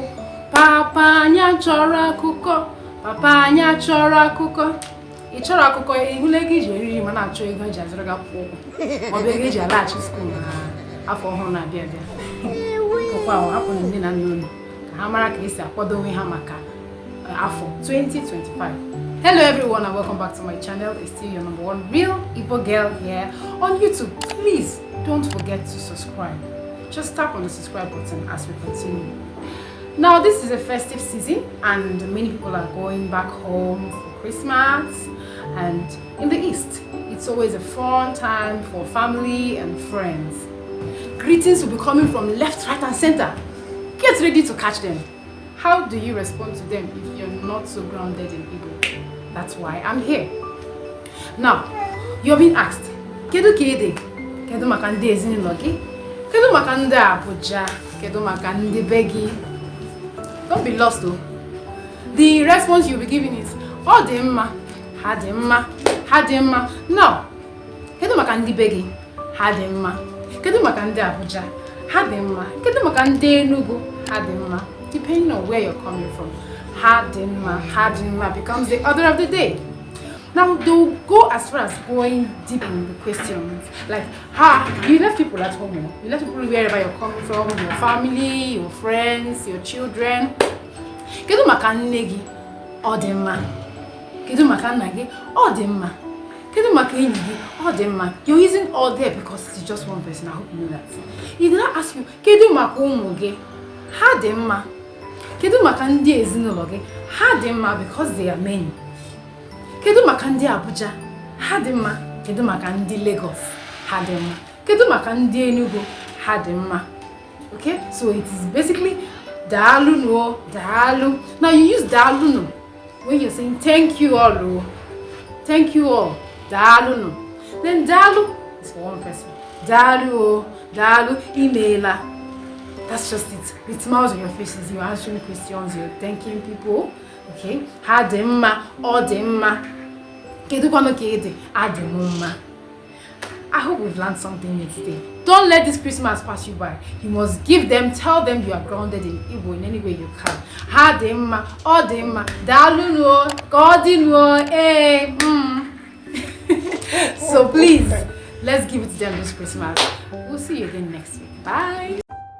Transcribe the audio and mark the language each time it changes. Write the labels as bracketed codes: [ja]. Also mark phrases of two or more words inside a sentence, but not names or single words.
[ig] Papa anya chọrọ akụkọ. Papa anya chọrọ akụkọ. Ị chọrọ akụkọ ihule gị ji eriri mana achọ ego eji azụrụ gị akwụkwọ ụgwọ. Ọ bụ ego eji alaghachi skuul afọ ọhụrụ na-abịa abịa. Ọkwa ahụ hapụrụ nne na nna unu ka ha mara ka esi akwado onwe ha maka afọ 2025. [en] Hello everyone and welcome back to my channel. It's still your number one real Igbo girl here on YouTube. Please don't forget to subscribe. Just tap on the subscribe button as we continue. Now this is a festive season and many people are going back home for Christmas, and in the East it's always a fun time for family and friends. Greetings will be coming from left, right and center. Get ready to catch them. How do you respond to them if you're not so grounded in Igbo? That's why I'm here. Now, you're being asked, [ig] Kedu kede? Kedu maka ndị ezinụlọ gị? Kedu maka ndị Abuja? Kedu maka ndị begi? [en] Don't be lost though. The response you'll be giving is, [ig] ọ dị mma, ha dị mma, ha dị mma. Now, kedu maka ndị begi? Ha dị mma. Kedu maka ndị Abuja? Ha dị mma. Kedu maka ndị Enugu? Ha dị mma. [en] Depending on where you're coming from, [ig] ha dị mma [en] becomes the order of the day. Now they'll go as far as going deep in the questions, like you left people at home, you left people wherever you're coming from, your family, your friends, your children. [ig] Kedu maka nne gị? Ọ dị mma. Kedu maka nna gị? Ọ dị mma. Kedu maka enyi gị? Ọ dị mma. [en] You're using all there because it's just one person. I hope you know that. He did not ask you, [ig] kedu maka ụmụ gị? Ha dị mma. Kedu maka ndị ezinụlọ gị? Ha dị mma [en] because they are many. [ig] Kedu maka ndị Abuja? Ha dị mma. Kedu maka ndị Lagos? Ha dị mma. Kedu maka ndị Enugu? Ha dị mma. [en] Okay, so it is basically [ig] daalụ no, [en] daalụ. Now you use [ig] daalụ no [en] when you're saying thank you all, no. Thank you all, [ig] daalụ no. [en] Then daalụ is for one person. [ig] Daalụ o, daalụ imeela. [en] That's just it. With smiles on your faces, you're answering questions, you're thanking people. [ig] Okay? Ha dị mma, ọ dị mma. Kedu kwano kede? A dị mma. [en] I hope we've learned something new today. Don't let this Christmas pass you by. You must give them, tell them you are grounded in Igbo in any way you can. [ig] Ha dị mma, ọ dị mma. Daalụ no, ka ọ dị no, [en] So please, let's give it to them this Christmas. We'll see you again next week. Bye.